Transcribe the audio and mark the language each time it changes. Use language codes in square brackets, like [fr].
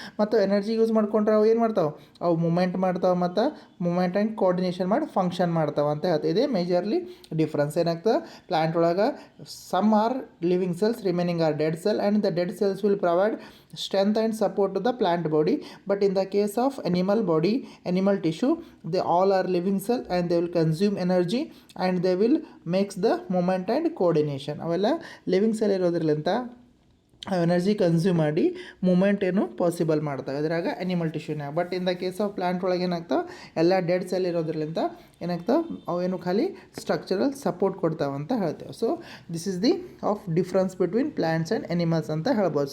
[kn] ಮತ್ತು energy use ಮಾಡ್ಕೊಂಡ್ರೆ ಅವು ಏನು ಮಾಡ್ತಾವೆ ಅವು ಮೂಮೆಂಟ್ ಮಾಡ್ತಾವೆ ಮತ್ತು ಮೂಮೆಂಟ್ ಆ್ಯಂಡ್ ಕೋಆರ್ಡಿನೇಷನ್ ಮಾಡಿ ಫಂಕ್ಷನ್ ಮಾಡ್ತಾವೆ ಅಂತ ಹೇಳ್ತೀವಿ. ಇದೇ ಮೇಜರ್ಲಿ ಡಿಫ್ರೆನ್ಸ್ ಏನಾಗ್ತದೆ ಪ್ಲಾಂಟ್ ಒಳಗೆ. [en] Some are living cells, remaining are dead cell, and the dead cells will provide strength and support to the plant body. But in the case of animal tissue, they all are living cell and they will consume energy and they will makes the movement and coordination. [kn] ಅವೆಲ್ಲ living cell ಇರೋದ್ರಲ್ಲಿಂತ energy consume ಮಾಡಿ moment ಏನು possible ಮಾಡ್ತವೆ ಇದ್ರಾಗ animal ಟಿಶ್ಯೂನಾಗ. [en] but in the case of [kn] plant ಒಳಗೆ ಏನಾಗ್ತಾವೆ ಎಲ್ಲ dead cell ಇರೋದ್ರಲ್ಲಿಂತ ಏನಾಗ್ತಾವೆ ಅವೇನು ಖಾಲಿ structural support ಕೊಡ್ತಾವೆ ಅಂತ ಹೇಳ್ತೇವೆ. [en] so this is the of difference between plants and animals [kn] ಅಂತ ಹೇಳ್ಬೋದು.